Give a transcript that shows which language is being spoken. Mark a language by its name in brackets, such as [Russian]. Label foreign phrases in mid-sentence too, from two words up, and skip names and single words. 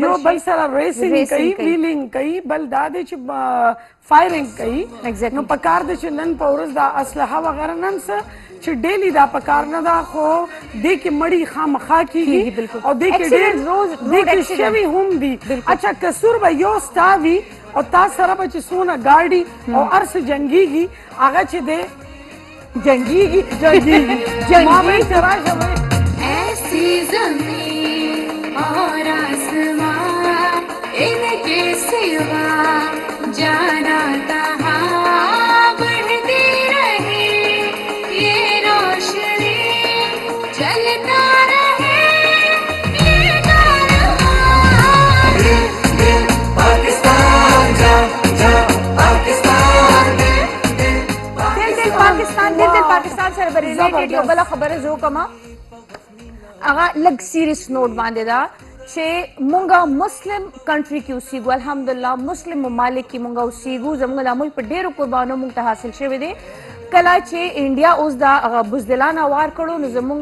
[Pashto] یو بل سره ریسینګ کوي ویلینګ کوي بل دا دی چې فایرنګ کوي نو پکار دی چې نن په ورځ دا اسلحه وغیره نن څه چې ډیلی دا پکار نه ده خو دې کې مړي خامخا کېږي او دې کې شوي هم دي اچھا قصور به یو ستا وي او تا سره به چې څونه ګاډي او هر څه جنګېږي هغه چې دی جنګېږي ما به چې راشه [Urdu] ایسی زمین اور آسمان ان کے سوا جانا تہاں بڑھتی رہے یہ روشنی چلتا رہے یہ کارواں دل دل پاکستان جاں جاں پاکستان [Pashto] دل پاکستان سره به ریلیټډ یو بله خبره زه وکړم هغه لږ [English] serious note [Pashto] باندې ده چې مونږ [English] Muslim country [Pashto] کې اوسېږو الحمدلله مسلم ممالک کې مونږ اوسېږو زموږ دا ملک په ډېرو قربانو مونږ ته حاصل شوی دی کله چې انډیا اوس دا هغه بزدلان وار کړو نو